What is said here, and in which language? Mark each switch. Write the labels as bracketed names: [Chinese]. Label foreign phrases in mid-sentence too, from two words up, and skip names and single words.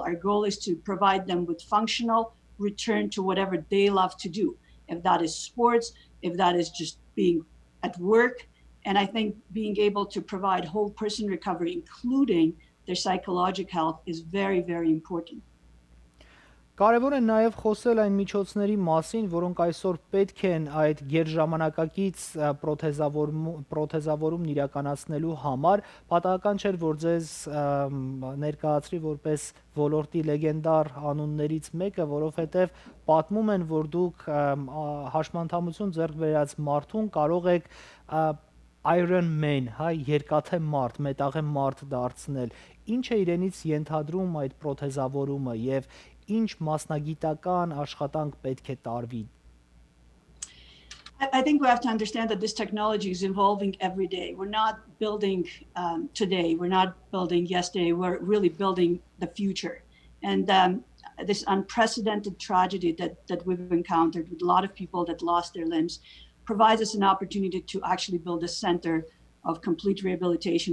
[English] Our goal is to provide them with functional return to whatever they love to do, if that is sports, if that is just being at work. And I think being able to provide whole person recovery, including their psychological health, is very, very important. [Armenian] Կարևոր է նաև խոսել այն միջոցների մասին, որոնք այսօր պետք են այդ գերժամանակակից պրոթեզավորումն իրականացնելու համար։ Պատահական չէր, որ ձեզ ներկայացրի որպես ոլորտի լեգենդար անուններից մեկը, որովհետև պատմում են, որ դուք հաշմանդամություն ձեռք բերած մարդուն կարող եք Iron Man, երկաթե մարդ, մետաղե մարդ դարձնել։ Ինչ է իրենից ենթադրում այդ պրոթեզավորումը եւ ինչ մասնագիտական աշխատանք պետք է տարվի։ [English] I think we have to understand that this technology is evolving every day. We're not building today. We're not building yesterday. We're really building the future. And this unprecedented tragedy that we've encountered with a lot of people that lost their limbs provides us an opportunity to actually build a center of complete rehabilitation.